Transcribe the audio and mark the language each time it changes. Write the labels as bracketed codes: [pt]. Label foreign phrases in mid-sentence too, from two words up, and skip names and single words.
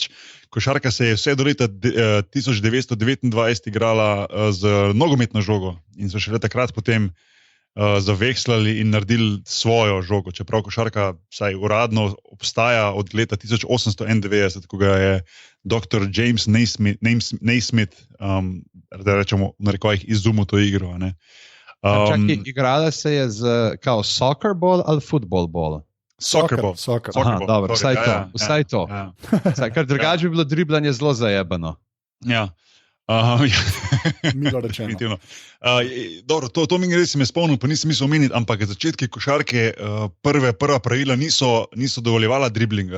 [sl] Košarka se je vse do leta 1929 igrala z nogometno žogo in so še takrat potem zavekslali in naredili svojo žogo. Čeprav košarka vsaj uradno obstaja od leta 1891, ko ga je dr. James Naismith, da rečemo v narekovajih, izumil to igro. Igrala se je z [en] soccer ball [sl] ali [en] football ball? [sl] Soccer. Dobro, vsaj to. Ker drugače bi bilo driblanje zelo zajebano. Ja. Milo rečeno. Dobro, to mi res me spomnil, pa nisem mislil omeniti, ampak začetki košarke prva pravila niso dovoljevala driblinga.